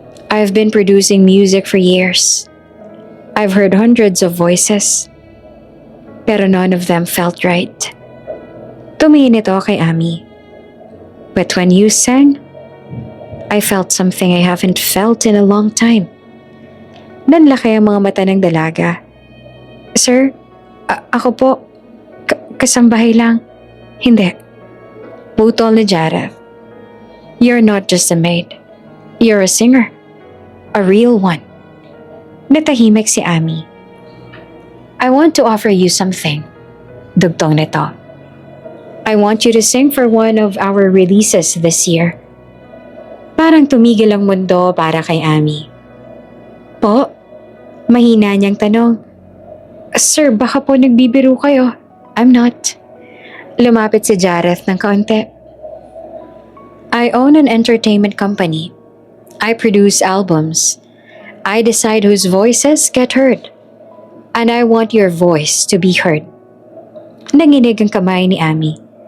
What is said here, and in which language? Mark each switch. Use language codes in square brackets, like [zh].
[en] I've been producing music for years. I've heard hundreds of voices. [tl] Pero [en] none of them felt right. [tl] Tumingin ito kay Ami. [en] But when you sang, I felt something I haven't felt in a long time. [tl] Nanlaki ang mga mata ng dalaga. Sir, ako po, kasambahay lang. Hindi. Putol ni Jareth. [en] You're not just a maid. You're a singer. A real one. [tl] Natahimik si Ami. [en] I want to offer you something. [tl] Dugtong nito. [en] I want you to sing for one of our releases this year. [tl] Parang tumigil ang mundo para kay Ami. Po? Mahina niyang tanong. Sir, baka po nagbibiro kayo. [en] I'm not. [tl] Lumapit si Jareth ng kaunti. [en] I own an entertainment company. I produce albums. I decide whose voices get heard. And I want your voice to be heard. [tl] Nanginig ang kamay ni Ami.